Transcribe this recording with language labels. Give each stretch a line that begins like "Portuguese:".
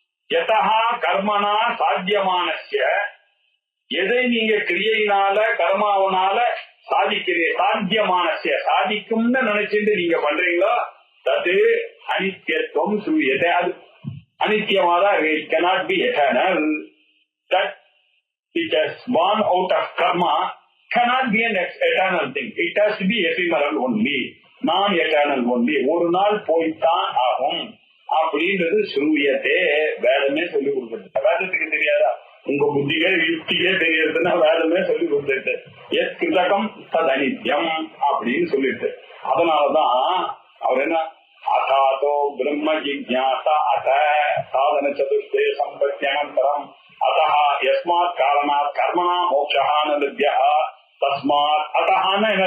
Sanskrit: யதா கர்மனா சாத்தியமானஸ்ய,
Tamil: எதை நீங்க கிரியையினால கர்மாவனால சாத்தியமானஸ்ய சாதிக்கும்னு நினைச்சிட்டு நீங்க பண்றீங்களோ அது அனித்யத்துவம் ஸ்ரூயதே. அது அனித்யமாதான்.
English: It cannot be eternal. That it has born out of karma cannot be an eternal thing. It has to be ephemeral only, non-eternal only.
Tamil: ஒரு நாள் போய்த்தான் ஆகும் அப்படின்றது ஸ்ரூயதே. வேதமே சொல்லி கொடுக்குறது. வேதத்துக்கு தெரியாதா? உங்க புத்தியே யுக்தியே தெரியறதுன்னா வேதமே சொல்லி கொடுத்துட்டு
Sanskrit: கிருதகம் தது அனித்யம்
Tamil: அப்படின்னு சொல்லிட்டு. அதனாலதான் அவர் என்ன
Sanskrit: அதாதோ பிரம்ம ஜிஜ்ஞாசா அத சாதன சதுர்த்தே சம்பத்யனந்தரம் அத்தஹ யஸ்மாத் காரணாத் கர்மணா மோக்ஷஹ ந வித்யஹ தஸ்மாத்.
Tamil: அத்தஹான்னா என்ன?